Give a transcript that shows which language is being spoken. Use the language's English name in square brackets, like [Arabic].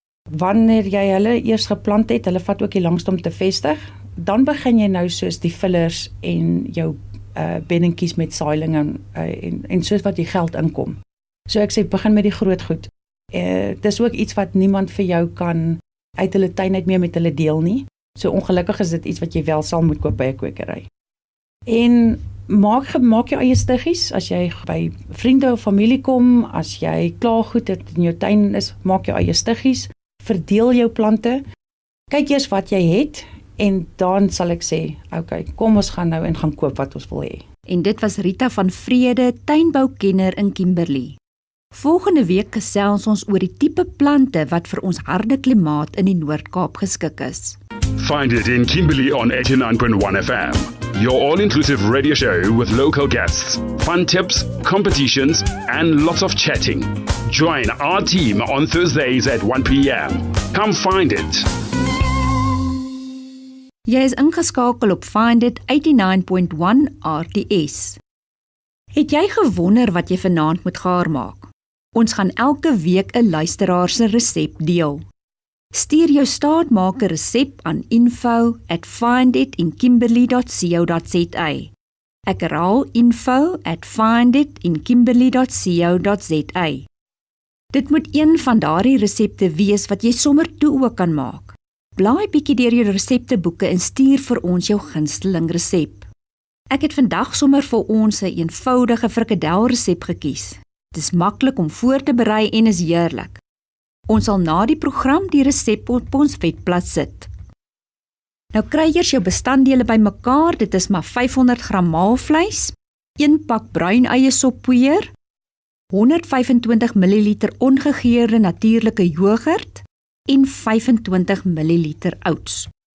[Afrikaans] Wanneer jy hulle eers geplant het, hulle vat ook die langste om te vestig, dan begin jy nou soos die fillers en jou beddingkies met saailing en soos wat die geld inkom. So ek sê, begin met die groot goed. Dis ook iets wat niemand vir jou kan uit hulle tuin uit meer met hulle deel nie. So ongelukkig is dit iets wat jy wel sal moet koop by 'n kwekery. En maak jou eie stiggies, as jy by vriende of familie kom, as jy klaar goed het in jou tuin is, maak jou eie stiggies, verdeel jou plante, kyk eers wat jy het, en dan sal ek sê, okay, kom ons gaan nou en gaan koop wat ons wil hê. En dit was Rita van Vrede, tuinboukenner in Kimberley. Volgende week gesels ons oor die tipe plante wat vir ons harde klimaat in die Noord-Kaap geskik is. [English] Find it in Kimberley on 89.1 FM. Your all-inclusive radio show with local guests, fun tips, competitions, and lots of chatting. Join our team on Thursdays at 1 p.m. Come find it. [Afrikaans] Jy is ingeskakel op FiND 89.1 RTS. Het jy gewonder wat jy vanaand moet gaar maak? Ons gaan elke week 'n luisteraar se resep deel. Stuur jou staatmaker resep aan info@finditinkimberley.co.za. Ek herhaal info@finditinkimberley.co.za. Dit moet een van daardie resepte wees wat jy sommer toe ook kan maak. Blaai bietjie deur jou resepteboeke en stuur vir ons jou gunsteling resep. Ek het vandag sommer vir ons 'n eenvoudige frikadelresep gekies. Dit is maklik om voor te berei en is heerlik. Ons sal na die program die resep op ons webblad sit. Nou kry eers jou bestanddele bymekaar, dit is maar 500 gram maalvleis, 1 pak bruin eie soppoeier, 125 ml ongegeurde natuurlike jogurt en 25 ml oats.